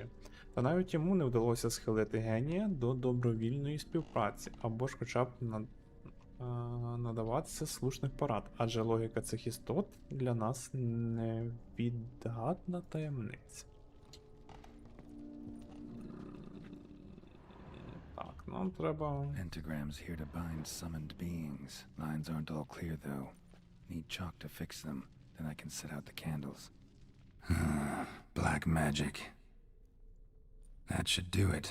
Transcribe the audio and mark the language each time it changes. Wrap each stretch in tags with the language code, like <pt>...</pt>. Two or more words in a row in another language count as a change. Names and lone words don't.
<uk>Та навіть йому не вдалося схилити генія до добровільної співпраці, або ж хоча б надаватися слушних порад, адже логіка цих істот для нас невідгадна таємниця. Так, нам треба...</uk> <en>Pentagrams here to bind summoned beings. Lines aren't all clear though. Need chalk to fix them, then I can set out the candles. Black magic. That should do it.</en>